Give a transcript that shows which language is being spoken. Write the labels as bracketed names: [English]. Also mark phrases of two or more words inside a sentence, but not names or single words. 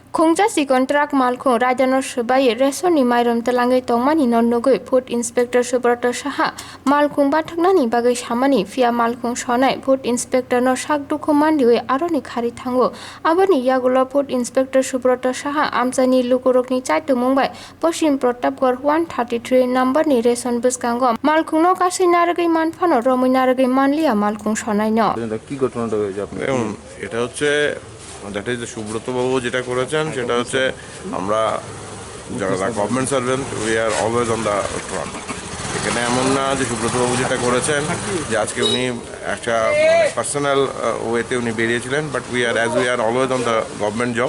[Kok Borok] Romjakkha kontrak malkhung Raida no subai resoni Mairom telangai tongmani non nogoi [English] Food Inspector [Kok Borok] Subrata Saha malkhung bathaknani bagai samani fia malkhung sonai [English] Food Inspector [Kok Borok] no sakdukhu mandiwe aroni khari thango aboni yagulo [English] Food Inspector [Kok Borok] Subrata Saha amchani lukurokni Chaitokmung bai Poshim Protapgarh 133 number ni reson buskango malkhung no kasai naragai manfano romoi naragai manliya malkhung sonai no [Bangla] কি ঘটনাটা হয়েছে আপনার? এটা হচ্ছে [English] that is [Bangla] সুব্রত বাবু যেটা করেছেন সেটা হচ্ছে আমরা যারা [English] government servant we are always on the front. [Bangla] এখানে এমন না যে সুব্রত বাবু যেটা করেছেন যে আজকে উনি একটা [English] personal wayতে [Bangla] উনি বেরিয়েছিলেন, [English] but we are always on the government job.